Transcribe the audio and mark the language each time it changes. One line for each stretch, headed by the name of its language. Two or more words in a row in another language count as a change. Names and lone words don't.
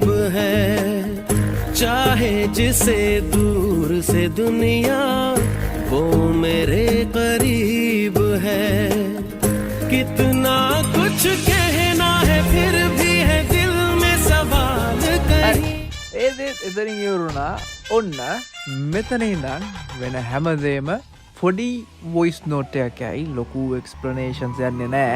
Hindi: है चाहे जिसे दूर से दुनिया वो मेरे करीब है कितना कुछ कहना है फिर भी है दिल में सवाल कहीं
Sinhala: එතනින් ඉවරුණා ඔන්න මෙතන ඉඳන් වෙන හැමදේම පොඩි
English: voice note
Sinhala: එකකයි ලොකු එක්ස්ප්ලනේෂන්ස් යන්නේ නැහැ.